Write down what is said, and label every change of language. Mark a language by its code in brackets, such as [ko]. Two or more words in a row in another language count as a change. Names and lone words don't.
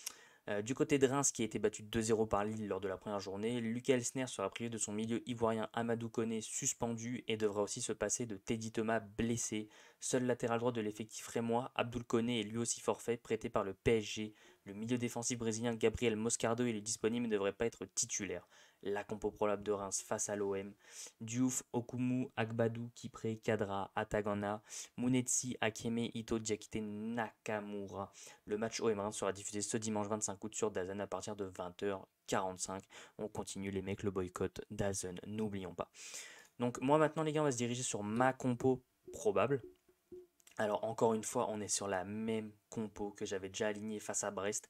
[fr] Du côté de Reims, qui a été battu 2-0 par Lille lors de la première journée, Lucas Elsner sera privé de son milieu ivoirien Amadou Koné suspendu et devra aussi se passer de Teddy Thomas blessé. Seul latéral droit de l'effectif rémois, Abdoul Koné est lui aussi forfait, prêté par le PSG. Le milieu défensif brésilien Gabriel Moscardo il est disponible mais ne devrait pas être titulaire. La compo probable de Reims face à l'OM. Diouf, Okumu, Agbadou, Kipré, Kadra, Atagana, Munetsi, Akeme, Ito, Diakite, Nakamura. Le match OM Reims sera diffusé ce dimanche 25 août sur DAZN à partir de 20h45. On continue les mecs, le boycott DAZN, n'oublions pas. Donc moi maintenant les gars, on va se diriger sur ma compo probable. Alors encore une fois, on est sur la même compo que j'avais déjà alignée face à Brest.